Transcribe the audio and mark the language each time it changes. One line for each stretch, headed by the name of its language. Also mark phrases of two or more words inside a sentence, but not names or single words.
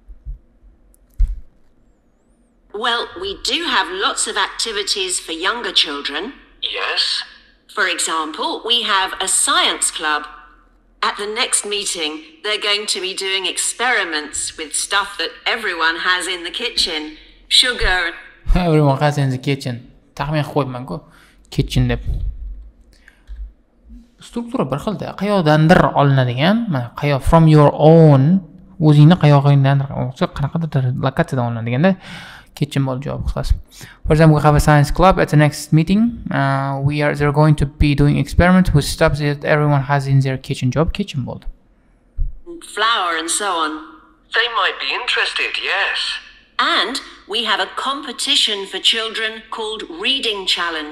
English: Well, we do have lots of activities for younger children. Yes? For example, we have a science club. At the next meeting, they're going to be doing experiments with stuff that everyone has in the kitchen. Sugar. Everyone has in the kitchen.
Uzbek: Taxmin qilib qo'yibman-ku. Kitchen deb. Struktura bir xilda. Qayoqdandir olinadigan, mana
English: from your own,
Uzbek: o'zingni qayog'ingdan, qanaqadir lokatsiyadan olinadigan-da. Kitchen bol javob qilasiz.
English: For example, we have a science club at the next meeting. They're going to be doing experiments with stuff that everyone has in their kitchen.
Uzbek: Job kitchen bol.
English: Flour and so on. They might be interested, yes. And we have a competition for children called Reading Challenge.